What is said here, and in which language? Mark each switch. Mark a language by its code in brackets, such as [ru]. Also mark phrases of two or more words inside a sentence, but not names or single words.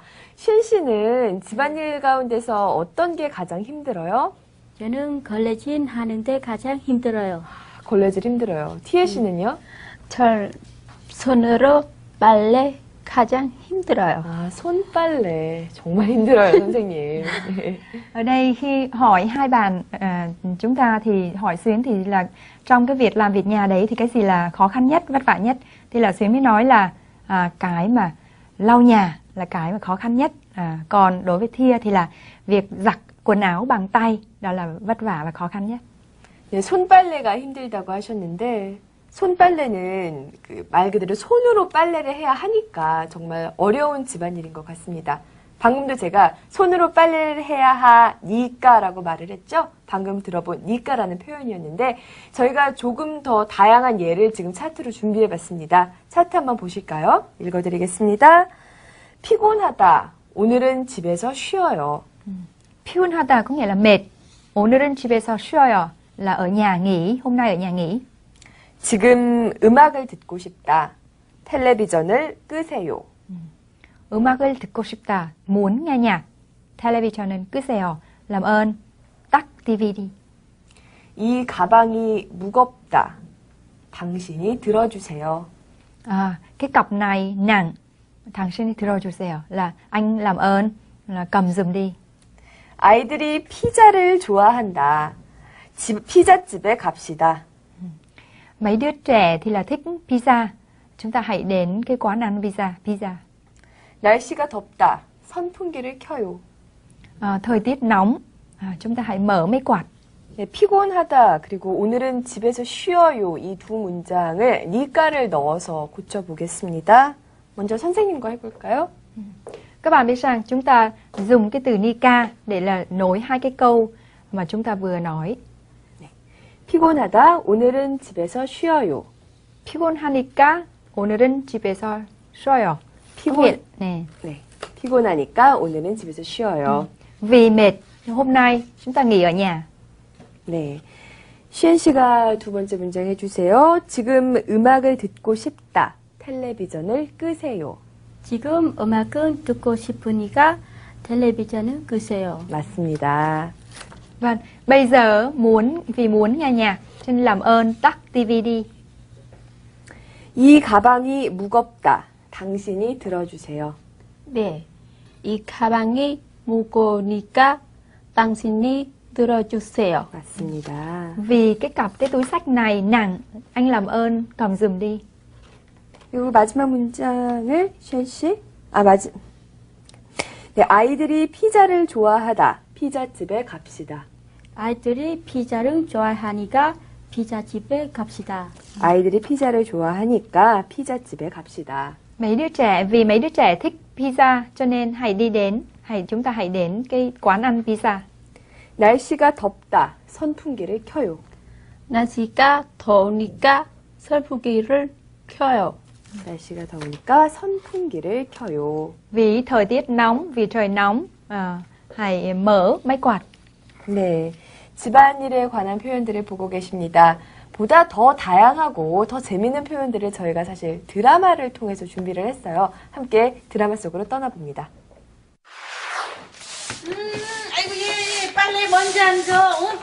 [ko] 신 씨는 집안일 가운데서 어떤 게 가장 힘들어요? 저는 걸레질 하는데 가장 힘들어요. 걸레질 힘들어요. 티에 씨는요? 절 손으로 빨래 가장 힘들어요. 손빨래. 정말 힘들어요, 선생님. [vi] Ở đây khi hỏi hai bạn chúng ta thì hỏi Xuyến thì là trong cái việc làm việc nhà đấy thì cái gì là khó khăn nhất, vất vả nhất? Thì là Xuyến mới nói là cái mà lau nhà là cái mà khó khăn nhất. Còn đối với Thia thì là việc giặt quần áo bằng tay, đó là vất vả và khó khăn nhất. [ko] 네, 손빨래가 힘들다고 하셨는데 손빨래는 말 그대로 손으로 빨래를 해야 하니까 정말 어려운 집안일인 것 같습니다. 방금도 제가 손으로 빨래를 해야 하니까라고 말을 했죠. 방금 들어본 니까라는 표현이었는데 저희가 조금 더 다양한 예를 지금 차트로 준비해봤습니다. 차트 한번 보실까요? 읽어드리겠습니다. 피곤하다. 오늘은 집에서 쉬어요. [vi] 피곤하다 có nghĩa là mệt. [ko] 오늘은 집에서 쉬어요 [vi] là ở nhà nghỉ, hôm nay ở nhà nghỉ. [ko] 지금 음악을 듣고 싶다. 텔레비전을 끄세요. 음악을 듣고 싶다. [vi] muốn nghe nhạc. [ko] 텔레비전은 끄세요. [vi] làm ơn tắt TV đi. [ko] 이 가방이 무겁다. 당신이 들어주세요. [vi] Cái cặp này nặng. [ko] 당신이 들어주세요. [vi] là anh làm ơn là cầm giùm đi. [ko] 아이들이 피자를 좋아한다. 피자집에 갑시다. [vi] Mấy đứa trẻ thì là thích pizza. Chúng ta hãy đến cái quán ăn pizza. [ko] 날씨가 덥다. 선풍기를 켜요. [vi] Thời tiết nóng. Chúng ta hãy mở máy quạt. [ko] 네, 피곤하다. 그리고 오늘은 집에서 쉬어요. 이 두 문장을 니까를 넣어서 고쳐보겠습니다. 먼저 선생님과 해볼까요? [vi] Các bạn biết rằng chúng ta dùng cái từ nika để là nối hai cái câu mà chúng ta vừa nói. [ko] 피곤하다. 오늘은 집에서 쉬어요. 피곤하니까 오늘은 집에서 쉬어요. 네. 피곤하니까 오늘은 집에서 쉬어요. [vi] Vì mệt, hôm nay chúng ta nghỉ ở nhà. [ko] 네. 시엔 씨가 두 번째 문장 해주세요. 지금 음악을 듣고 싶다. 텔레비전을 끄세요. 지금 음악은 듣고 싶으니까 텔레비전을 끄세요. 맞습니다. [vi] Vâng, bây giờ vì muốn nghe nhạc, cho nên làm ơn tắt TV đi. [ko] 이 가방이 무겁다. 당신이 들어주세요. 네. 이 가방이 무거우니까 당신이 들어주세요. 맞습니다. [vi] Vì cái túi xách này nặng, anh làm ơn cầm giùm đi. [ko] 그리고 마지막 문장을 시엔 씨. 네, 아이들이 피자를 좋아하다. 피자집에 갑시다. 아이들이 피자를 좋아하니까 피자집에 갑시다. 아이들이 피자를 좋아하니까 피자집에 갑시다. [vi] Vì mấy đứa trẻ thích pizza cho nên chúng ta hãy đến cái quán ăn pizza. [ko] 날씨가 덥다. 선풍기를 켜요. 날씨가 더우니까 선풍기를 켜요. 날씨가 더우니까 선풍기를 켜요. [vi] Vì thời tiết nóng, vì trời nóng, hãy mở máy quạt. [ko] 네, 집안일에 관한 표현들을 보고 계십니다. 보다 더 다양하고 더 재미있는 표현들을 저희가 사실 드라마를 통해서 준비를 했어요. 함께 드라마 속으로 떠나봅니다. 아이고 얘 빨래 먼저 안 줘.